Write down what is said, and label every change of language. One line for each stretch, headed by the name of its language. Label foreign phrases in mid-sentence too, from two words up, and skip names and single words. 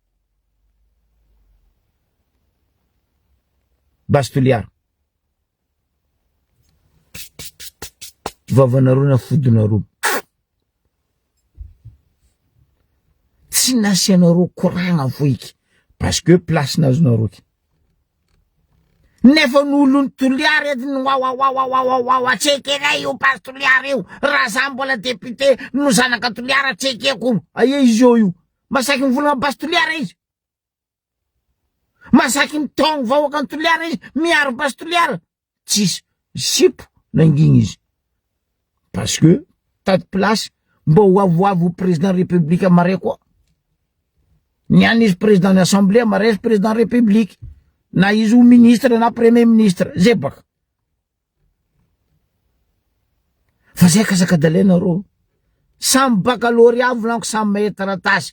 Malagasy: Bastoliar. Vavanareo na fodinareo. Tsy nasianareo koragna foiky.
French: Parce que place nazonareo.
Malagasy: Nefa n'olo toliary ediny wa tsekena io pastoliary io. Raha za mbola député no zanaka toliara tsekeko. Aia izy io. Masaky mivolagna pastoliara izy. Masaky mitongny vahoaka ny toliara izy. Miaro pastoliara. Tsisy sipo nangigny izy.
French: Parce que
Malagasy: tady place mba hoavoavo
French: président république
Malagasy: mare koa. Niany izy
French: président d'assemblée
Malagasy: mare izy
French: président république.
Malagasy: Na izy
French: ou ministre
Malagasy: na
French: premier ministre.
Malagasy: Zay baka. Fa zay kasakadalena ro. Samy baccalauréat volanko samy mahay taratasy.